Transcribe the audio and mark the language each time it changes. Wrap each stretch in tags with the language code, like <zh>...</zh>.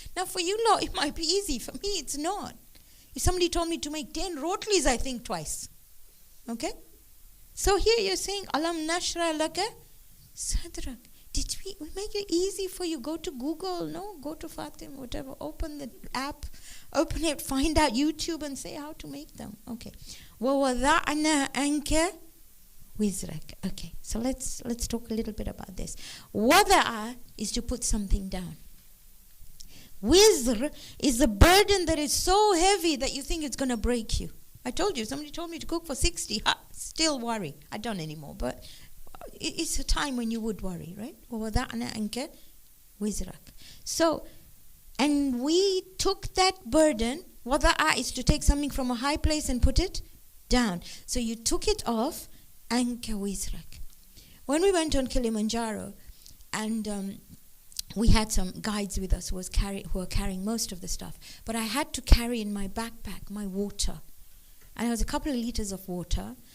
<en>Now for you lot, it might be easy. For me, it's not. If somebody told me to make 10 rotlis, I think twice. Okay? So here you're saying, Alam nashra laka sadrak. Did we make it easy for you? Go to Google, go to Fatim, whatever. Open the app, open it, find out YouTube and say how to make them. Okay.</en> <ar>وَوَضَعْنَا أَنْكَ wizrak.</ar> <en>Okay, so let's talk a little bit about this. Wada'a is to put something down. Wizr is a burden that is so heavy that you think it's going to break you. I told you, somebody told me to cook for 60. Still worry. I don't anymore, but it's a time when you would worry, right?</en> <ar>وَوَضَعْنَا أَنْكَ wizrak.</ar> <en>So, and we took that burden. Wada'a is to take something from a high place and put it down. So you took it off. Anka wizrak. When we went on Kilimanjaro, and we had some guides with us who were carrying most of the stuff, but I had to carry in my backpack my water, and there was a couple of liters of water.</en>